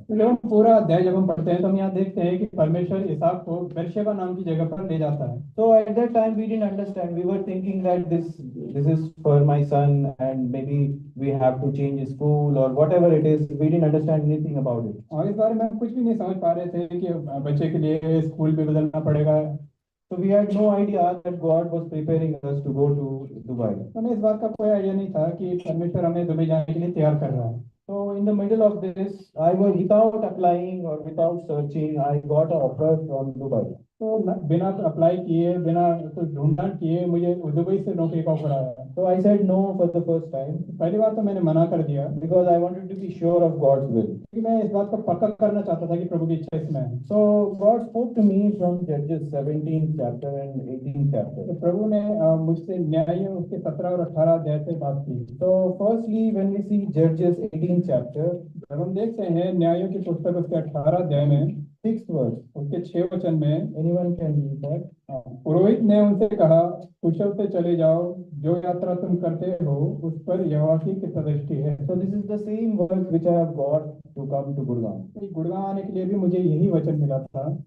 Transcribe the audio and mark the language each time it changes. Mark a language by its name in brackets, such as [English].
[Hindi] जब हम पूरा अध्याय जब हम पढ़ते हैं तो हम यहाँ देखते हैं कि परमेश्वर इसहाक को बेर्शेबा नाम की जगह पर ले जाता है। [English] So at that time we didn't understand. We were thinking that this is for my son, and maybe we have to change his school or whatever it is. We didn't understand anything about it. [Hindi] और इस बारे में हम कुछ भी नहीं समझ पा रहे थे कि बच्चे के लिए स्कूल भी बदलना पड़ेगा। [English] So we had no idea that God was preparing us to go to Dubai. [Hindi] हमें इस बात का कोई आइडिया नहीं था कि परमेश्वर हमें दुबई जाने के लिए तैयार कर रहा है। [English] So in the middle of this, I was without applying or without searching, I got an offer from Dubai. [Hindi] तो बिना अप्लाई किए, बिना कुछ ढूंढान किए मुझे दुबई से नौकरी का ऑफर आया। [English] So I said no for the first time [Hindi] पहली बार तो मैंने मना कर दिया, [English] because I wanted to be sure of God's will. [Hindi] क्योंकि मैं इस बात को पक्का करना चाहता था कि प्रभु की इच्छा इसमें है। [English] So God spoke to me from Judges 17th chapter and 18th chapter. [Hindi] तो प्रभु ने मुझसे न्यायियों उसके 17 और 18 अध्याय से बात की। [English] So firstly, when we see Judges 18th chapter, [Hindi] जब हम देखते हैं न्यायों की पुस्तक उसके 18 अध्याय में [English] 6th verse, [Hindi] उसके 6 वचन में, [English] anyone can read that? [Hindi] पुरोहित ने उनसे कहा, कुशल से चले जाओ, जो यात्रा तुम करते हो उस पर यहोवा की कृपादृष्टि है। [English] So this is the same verse which I have got to come to Gurgaon. [Hindi] Gurgaon आने के लिए भी मुझे यही वचन मिला था।